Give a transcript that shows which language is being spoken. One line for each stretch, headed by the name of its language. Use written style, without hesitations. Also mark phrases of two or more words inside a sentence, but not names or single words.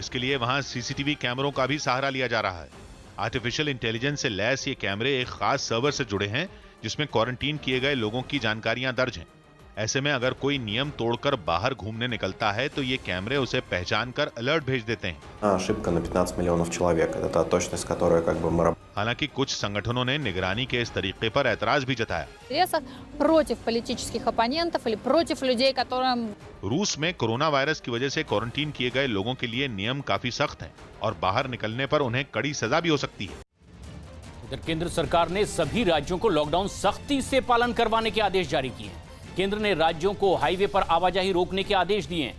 Hindi: इसके लिए वहां सीसीटीवी कैमरों का भी सहारा लिया जा रहा है।
English: artificial intelligence
Hindi: से लैस ये कैमरे एक खास सर्वर से जुड़े हैं जिसमें क्वारंटीन किए गए लोगों की जानकारियां दर्ज हैं। ऐसे में अगर कोई नियम तोड़कर बाहर घूमने निकलता है तो ये कैमरे उसे पहचान कर अलर्ट भेज देते हैं।
Russian: Ошибка на 15 миллионов человек. Это та точность, которая как бы мы
Hindi: हालांकि कुछ संगठनों ने निगरानी के इस तरीके पर ऐतराज भी जताया।
Russian: интересах против политических оппонентов или против людей, которым
Hindi: रूस में कोरोना वायरस की वजह से क्वारंटीन किए गए लोगों के लिए नियम काफी सख्त हैं और बाहर निकलने पर उन्हें कड़ी सजा भी हो सकती है। इधर केंद्र सरकार ने सभी राज्यों को लॉकडाउन सख्ती से पालन करवाने के आदेश जारी किए हैं। केंद्र ने राज्यों को हाईवे पर आवाजाही रोकने के आदेश दिए हैं।